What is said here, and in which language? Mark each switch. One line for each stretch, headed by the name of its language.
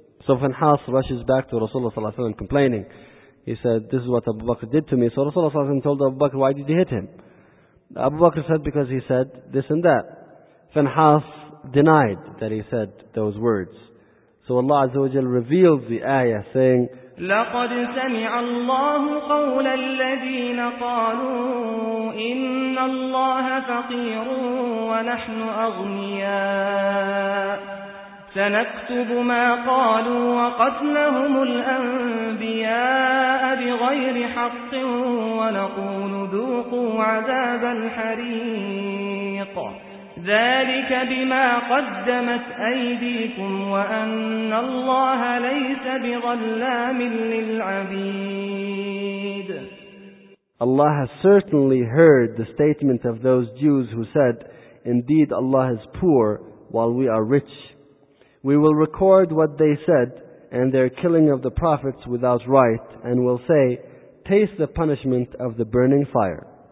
English: So Finhas rushes back to Rasulullah ﷺ complaining. He said, this is what Abu Bakr did to me. So Rasulullah ﷺ told Abu Bakr, why did you hit him? Abu Bakr said, because he said this and that. Finhas denied that he said those words. So Allah Azza wa Jal revealed the ayah saying,
Arabic: لَقَدْ سَمِعَ اللَّهُ قَوْلَ الَّذِينَ قَالُوا إِنَّ اللَّهَ فَقِيرٌ وَنَحْنُ أَغْنِيَاءُ سنكتب ما قالوا وقتلهم الأنبياء بغير حق ونقول ذوقوا عذاب الحريق ذلك بما قدمت أيديكم وأن الله ليس بظلام للعبيد.
English: Allah has certainly heard the statement of those Jews who said, indeed Allah is poor while we are rich. We will record what they said and their killing of the prophets without right and will say, taste the punishment of the burning fire.